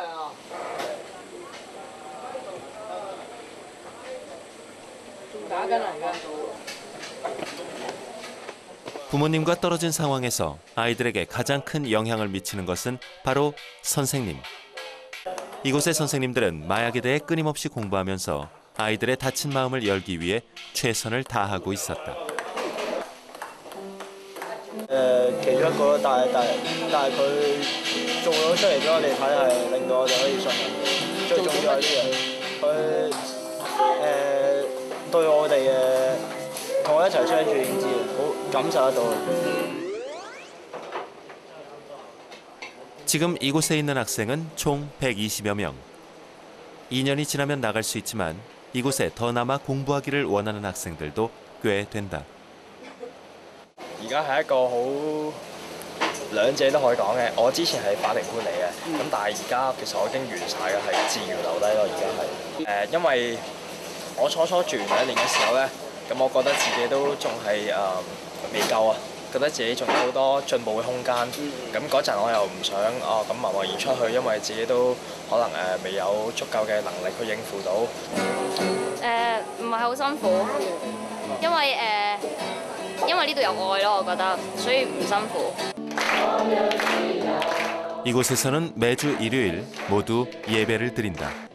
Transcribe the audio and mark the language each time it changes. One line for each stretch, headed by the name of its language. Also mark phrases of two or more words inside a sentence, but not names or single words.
Korean: 부모님과 떨어진 상황에서 아이들에게 가장 큰 영향을 미치는 것은 바로 선생님. 이곳의 선생님들은 마약에 대해 끊임없이 공부하면서 아이들의 다친 마음을 열기 위해 최선을 다하고 있었다.
Cantonese: 其中一個咯，但係佢做咗出嚟俾我哋睇，係令到我哋可以信任。最重要係呢樣，佢對我哋嘅同我一齊相處已經知，好感受得到。
Korean: 지금 이곳에 있는 학생은 총 120여 명. 2년이 지나면 나갈 수 있지만 이곳에 더 남아 공부하기를 원하는 학생들도 꽤 된다.
Cantonese: 而家係一個好兩者都可以講嘅。我之前係法庭官嚟嘅，咁但係而家其實我已經完晒嘅，係自願留低咯。而家係因為我初住第1年嘅時候咧，咁我覺得自己都仲係未夠啊， 覺得自己仲有好多進步嘅空間。咁嗰陣我又唔想咁貿貿然出去，因為自己都可能未有足夠嘅能力去應付到。唔係好辛苦，因為呢度有愛咯，我覺得，所以唔辛苦。
Korean: 이곳에서는 매주 일요일 모두 예배를 드린다.